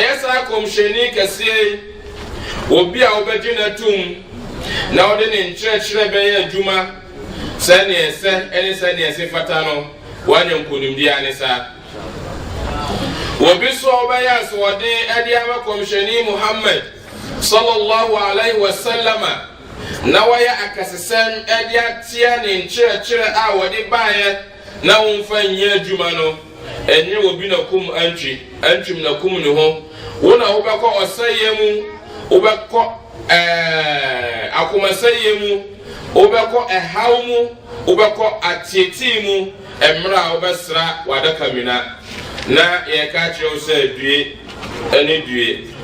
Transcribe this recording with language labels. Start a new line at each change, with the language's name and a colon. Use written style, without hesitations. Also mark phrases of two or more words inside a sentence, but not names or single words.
Akan: Ɛyɛ saa kɔmhyɛni kɛseɛ obi a obegina tum na ode ne nkyerɛkyerɛ bɛyɛ adwuma sɛne ɛsɛ ɛne sɛne ɛsɛ fata no wanya nkonimdi ane sa obi so obɛyɛ asɔde ɛde ama kɔmhyɛni Muhammad
Arabic: صلى الله عليه وسلم
Akan: na waya akasesɛm ɛde atia ne nkyerɛkyerɛ a wɔde baayɛ na womfa nyɛ adwuma no ɛnyɛ obi na kum antwim na kum ne ho wona wobɛkɔ ɔsɛyɛ mu wobɛkɔ akomasɛyɛ mu wobɛkɔ ɛhaw mu wobɛkɔ atieti mu ɛmmerɛ a wobɛsra wadaka mina na yɛka kyerɛ wo sɛ due ɛne due